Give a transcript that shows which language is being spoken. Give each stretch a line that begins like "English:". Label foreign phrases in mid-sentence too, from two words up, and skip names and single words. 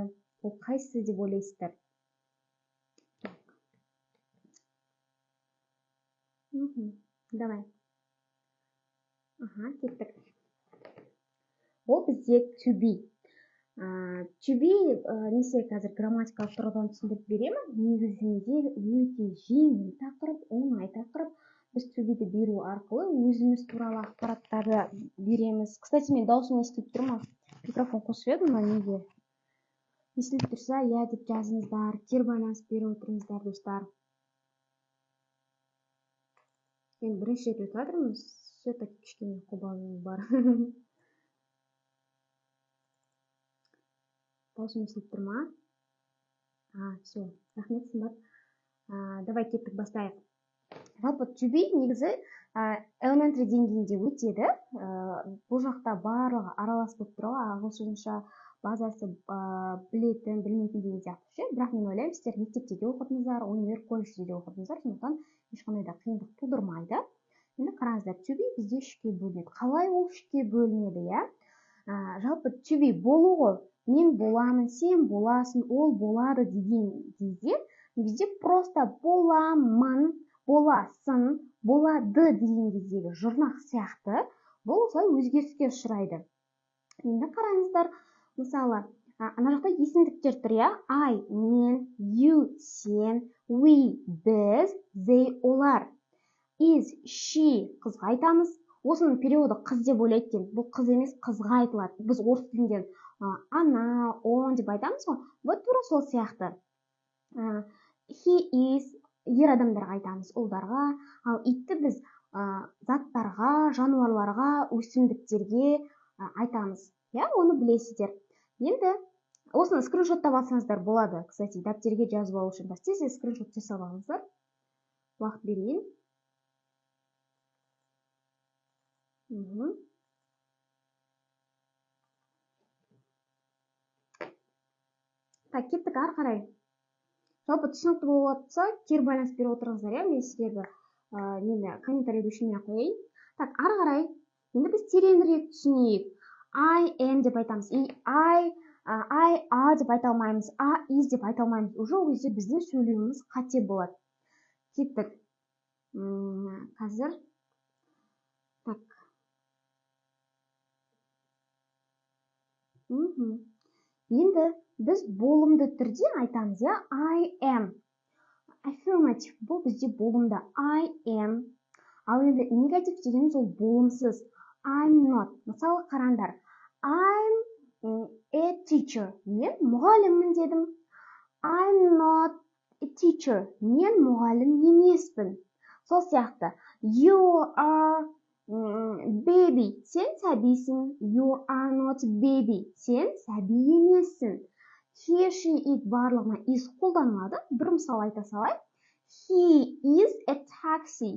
Kazakh: Ол қайсысы деп ойлайсыздар? Давай. Кеттік. Ол бізде
English: to be. To be
Kazakh: несе қазір грамматикалық тұрғыдан түсіндіріп беремін. Негізінде өте жеңіл тақырып, оңай тақырып. Біз
English: to be-
Kazakh: ді беру арқылы өзіміз туралы ақпараттарды береміз. Кстати, мен даусым естіліп тұр ма? Микрофон қосып едім, неге? Естіліп тұрса, я деп жазыңыздар, кері байланыс беріп отырыңыздар, достар. Мен бірінші рет өтіп жатырмын, все-таки кішкене қобалжу бар. Даусым естіліп тұр ма? Все, рахмет, сымбат. Давай кеттік бастайық. Жалпы
English: to be
Kazakh: негізі elementary деңгейінде өтеді. Бұл жақта барлығы аралас болып тұрған ағылшынша базасы білетін, білмейтін деген сияқты. Бірақ мен ойлаймын, сіздер мектепте де оқыдыңыздар, универ, колледжде де оқыдыңыздар, сондықтан ешқандай да қиындық тудырмайды. Енді қараңыздар,
English: to be
Kazakh: бізде үшке бөлінеді. Қалай ол үшке бөлінеді, иә? Жалпы
English: to be
Kazakh: болу ғой. Мен боламын, сен боласың, ол болады деген кезде бізде просто боламын, боласың, болады деген кездегі жұрнақ сияқты бұл осылай өзгеріске ұшырайды. Енді қараңыздар, мысалы, ана жақта есімдіктер тұр, иә? I, мен, you, сен, we, біз, they, олар.
English: Is, she,
Kazakh: қызға айтамыз. Осының периоды қыз деп ойлайтын. Бұл қыз емес, қызға айтылады. Біз орыс тілінде ана, он деп айтамыз ғой. Вот тура сол сияқты.
English: He is,
Kazakh: ер адамдарға айтамыз, ұлдарға. Ал итті біз заттарға, жануарларға, өсімдіктерге айтамыз. Я, оны білесіздер. Енді осыны скриншоттап алсаңыздар болады. Кстати, дәптерге жазып алу үшін тез скриншот жасап алыңыздар. Уақыт берейін. Так, кеттік ары қарай. Жалпы түсінікті болып жатса, кері байланыс беріп отырыңыздар, иә? Мен сіздерді комментарийді өшірмей қояйын. Так, ары қарай. Енді біз тереңірек түсінейік.
English: I am
Kazakh: деп айтамыз.
English: I are
Kazakh: деп айта алмаймыз. Is деп айта алмаймыз. Уже ол кезде біздің сөйлеуіміз қате болады. Кеттік. Қазір. Так. Енді біз болымды түрде айтамыз, я?
English: I am. Affirmative
Kazakh: бұл бізде болымды.
English: I am.
Kazakh: Ал енді негатив дегеніміз ол болымсыз.
English: I'm not.
Kazakh: Мысалы қараңдар.
English: I'm a teacher.
Kazakh: Мен мұғаліммін дедім.
English: I'm not a teacher.
Kazakh: Мен мұғалім емеспін. Сол сияқты.
English: You are baby.
Kazakh: Сен сәбисің.
English: You are not baby.
Kazakh: Сен сәби емессің.
English: He, she, it
Kazakh: барлығына is қолданылады. Бір мысал айта салайын.
English: He is a taxi.